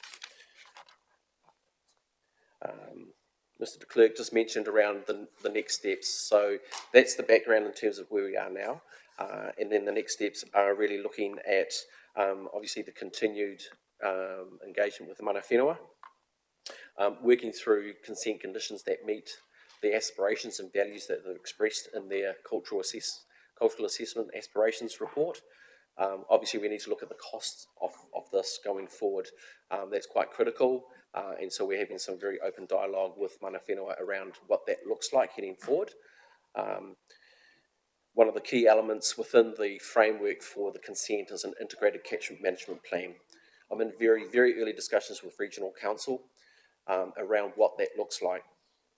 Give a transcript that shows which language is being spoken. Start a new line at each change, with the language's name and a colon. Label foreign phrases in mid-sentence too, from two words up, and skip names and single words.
English: Mr. de Klerk just mentioned around the next steps, so that's the background in terms of where we are now, and then the next steps are really looking at obviously the continued engagement with the
Māori: mana whenua,
English: working through consent conditions that meet the aspirations and values that are expressed in their cultural assessment aspirations report. Obviously we need to look at the costs of this going forward. That's quite critical, and so we're having some very open dialogue with
Māori: mana whenua
English: around what that looks like heading forward. One of the key elements within the framework for the consent is an integrated catchment management plan. I'm in very early discussions with Regional Council around what that looks like.